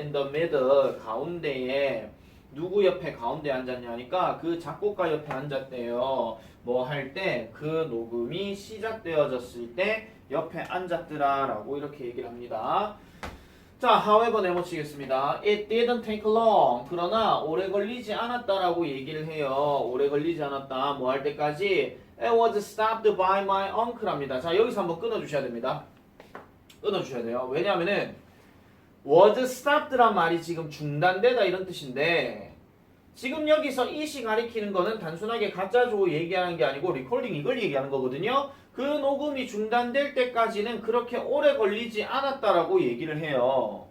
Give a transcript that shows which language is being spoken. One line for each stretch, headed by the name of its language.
English: in the middle
Korean: 가운데에 누구 옆에 가운데 앉았냐 하니까 그 작곡가 옆에 앉았대요. 뭐 할 때 그 녹음이 시작되어졌을 때 옆에 앉았더라 라고 이렇게 얘기를 합니다. 자, however 내모치겠습니다.
English: It didn't take long.
Korean: 그러나 오래 걸리지 않았다라고 얘기를 해요. 오래 걸리지 않았다. 뭐 할 때까지
English: It was stopped by my uncle
Korean: 합니다. 자, 여기서 한번 끊어주셔야 됩니다. 끊어주셔야 돼요. 왜냐하면은
English: was stopped
Korean: 란 말이 지금 중단되다 이런 뜻인데 지금 여기서 이시 가리키는 거는 단순하게 가짜조 얘기하는 게 아니고 리코딩 이걸 얘기하는 거거든요. 그 녹음이 중단될 때까지는 그렇게 오래 걸리지 않았다라고 얘기를 해요.